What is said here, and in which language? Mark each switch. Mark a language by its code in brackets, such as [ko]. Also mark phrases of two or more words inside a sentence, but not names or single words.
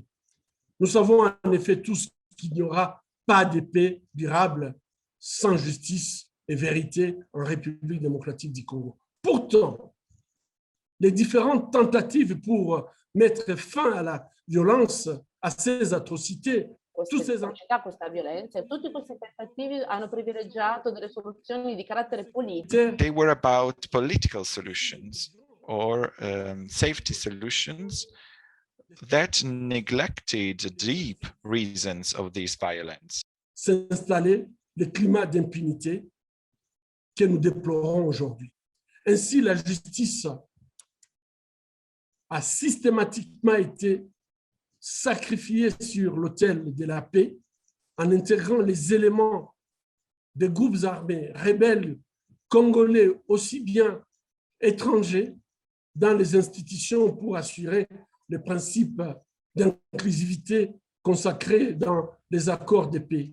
[fr] Nous savons en effet tous qu'il n'y aura pas de paix durable sans justice et vérité en République démocratique du Congo. Pourtant, les différentes tentatives pour mettre fin à la violence, à ces atrocités, [it] questa violenza, e tutte queste tentative hanno privilegiato delle soluzioni di carattere politico. [en] They were about political solutions or safety solutions that neglected the deep reasons of this violence. [fr] S'installer le climat d'impunité que nous déplorons aujourd'hui. Ainsi, la justice a systématiquement été sacrifiée sur l'autel de la paix en intégrant les éléments des groupes armés rebelles congolais aussi bien étrangers dans les institutions pour assurer le principe d'inclusivité consacré dans les accords de paix.